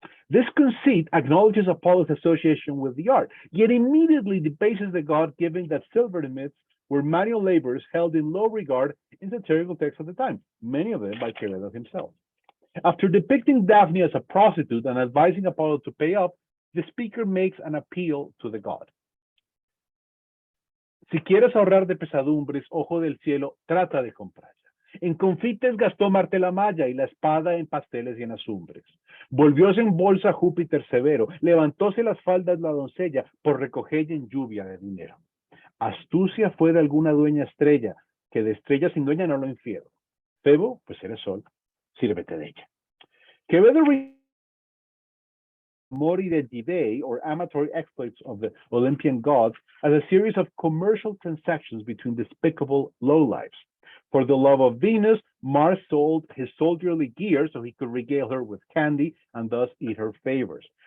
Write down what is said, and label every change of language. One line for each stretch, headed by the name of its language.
English: This conceit acknowledges Apollo's association with the art, yet immediately debases the god, given that silversmiths were manual laborers held in low regard in satirical texts of the time, many of them by Quevedo himself. After depicting Daphne as a prostitute and advising Apollo to pay up, the speaker makes an appeal to the god.
Spanish: Si quieres ahorrar de pesadumbres, ojo del cielo, trata de comprarla. En confites gastó Marte la malla y la espada en pasteles y en azumbres. Volvióse en bolsa Júpiter severo, levantóse las faldas la doncella por recoger en lluvia de dinero. Astucia fue de alguna dueña estrella, que de estrella sin dueña no lo infiero. Febo, pues eres sol, sírvete de ella.
English: Quevedo Mori de Didae, or amatory exploits of the Olympian gods, as a series of commercial transactions between despicable lowlifes. For the love of Venus, Mars sold his soldierly gear so he could regale her with candy and thus eat her favors.